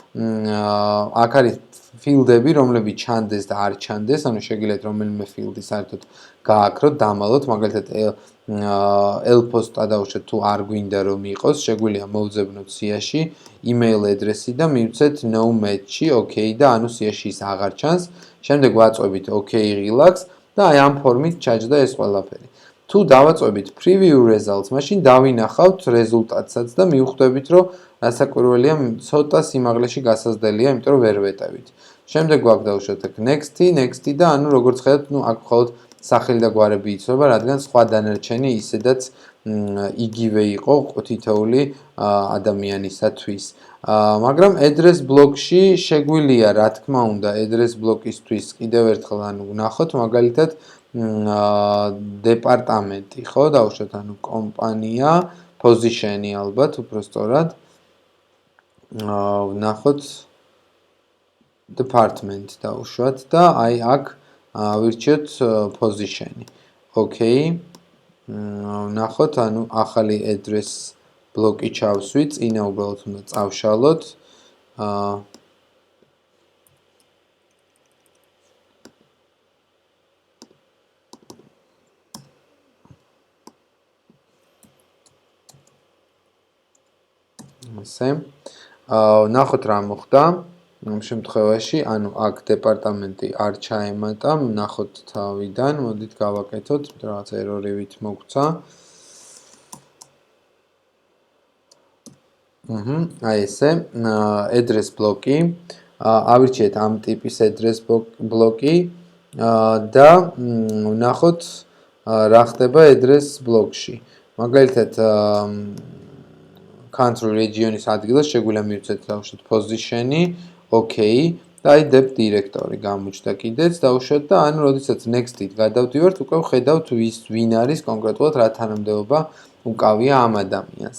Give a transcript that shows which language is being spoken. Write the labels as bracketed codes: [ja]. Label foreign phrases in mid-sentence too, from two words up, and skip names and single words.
[ka] აქ არის ფილდები, რომლებიც ჩანდეს და არ ჩანდეს, ანუ შეგიძლიათ რომელიმე ფილდი საერთოდ გააქროთ, დამალოთ, მაგალითად ელპოსტა დავუშვათ თუ არ გვინდა რომ იყოს, შეგვიძლია მოვძებნოთ სიაში [en] email address- [ka] ი და მივცეთ [en] no match- [ka] ი, okay და ანუ სიაში ის აღარ ჩანს. შემდეგ ვაწვევით [en] okay relax [ka] და აი ამ ფორმით ჩაჯდა ეს ყველაფერი. თუ დავაწვევით [en] preview results, [ka] მაშინ დავინახავთ რეზულტატსაც და მივხვდებით, რომ რასაკვირველია, ცოტა სიმაღლეში გასაზრდელია, იმიტომ რომ ვერ ვეტევით. შემდეგ გვაქვს დავუშვათ აქ next-ი და ანუ როგორც ხედავთ, აქ მხოლოდ სახელი და გვარები იცვლება, რადგან სხვა დანარჩენი ისედაც იგივე იყო თითოეული ადამიანისათვის. მაგრამ [en] address block- [ka] ში შეგვიძლია, რა თქმა უნდა, [en] address block- [ka] ისთვის კიდევ ერთხელ ანუ ვნახოთ, მაგალითად დეპარტამენტი, ხო, დავუშვათ, ანუ კომპანია, position-ი ალბათ, უფრო სწორად. ვნახოთ department დავუშვათ და აი აქ ვირჩიოთ position-ი. Okay. ვნახოთ, ანუ ახალი [en] address block- [ka] ი ჩავსვით, წინა უბრალოდ უნდა წავშალოთ. ასე. ვნახოთ რა მოხდა. ამ შემთხვევაში, ანუ აქ დეპარტამენტი არ ჩაემატა, ვნახოთ თავიდან, მოდით გავაკეთოთ, რაღაც ერორივით მოგვცა. აი ესე, [en] address block- [ka] ი, ავირჩიეთ ამ ტიპის [en] address block- [ka] ი და ვნახოთ რა ხდება [en] address block- [ka] ში. მაგალითად [en] country region- [ka] ის ადგილას შეგვიძლია მივცეთ დავუშვათ position-ი, okay და აი [en] dep directory [ka] გამოჩნდა კიდეც დავუშვათ და ანუ როდესაც next-ით გადავდივართ, უკვე ვხედავთ ვინ არის კონკრეტულად რა თანამდებობა უკავია ამ ადამიანს.